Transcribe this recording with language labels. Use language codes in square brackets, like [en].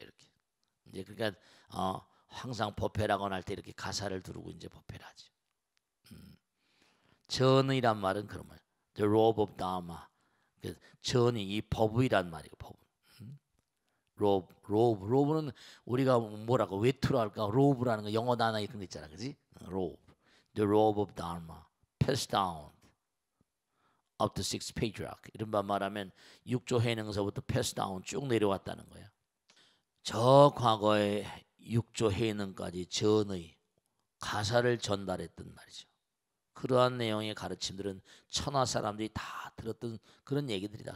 [ko] 이렇게 이제 그러니까 항상 법회라거나 할 때 이렇게 가사를 두르고 이제 법회를 하죠. 전의란 말은 그런 말이에요. [en] The robe of Dharma. [ko] 전의 이 법의란 말이에요. 법. 로브는 우리가 뭐라고 외투로 할까? 로브라는 거 영어 단어 이런 거 있잖아, 그지? [en] 로브, the robe of Dharma, passed down of the six patriarch. [ko] 이런 말 말하면 육조 해능서부터 [en] passed down [ko] 쭉 내려왔다는 거야. 저 과거에 육조 해능까지 전의 가사를 전달했던 말이죠. 그러한 내용의 가르침들은 천하 사람들이 다 들었던 그런 얘기들이다.